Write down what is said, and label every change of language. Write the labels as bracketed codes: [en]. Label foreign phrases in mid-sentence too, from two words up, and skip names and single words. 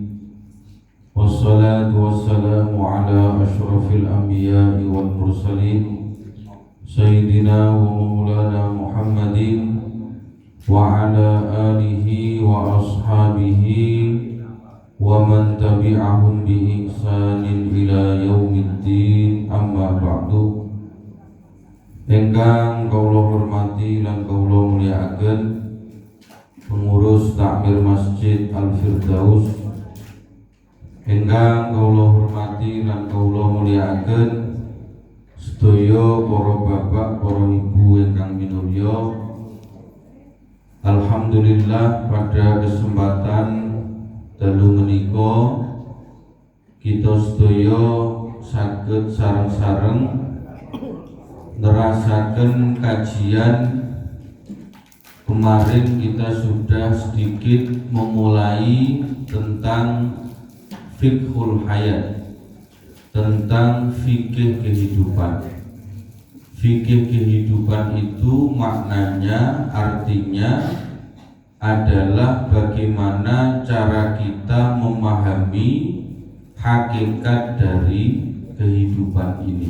[ar] والصلاة والسلام على أشرف الأنبياء والمرسلين سيدنا ومولانا محمد وعلى آله وأصحابه ومن تبعهم بإحسان إلى يوم الدين أما بعد. [jv] Ingkang kula hormati lan kula mulyakaken pengurus takmir Masjid Al-Firdaus, ingkang kula hormati lan kula mulyakaken sedaya para bapak, para ibu ingkang minulya. Alhamdulillah, [id] pada kesempatan [jv] dalu menika kita sedaya saged sareng-sareng nerasaken kajian. [id] Kemarin kita sudah sedikit memulai tentang [ar] فقه الحياة, [id] tentang fikih kehidupan. Fikih kehidupan itu maknanya, artinya adalah bagaimana cara kita memahami hakikat dari kehidupan ini.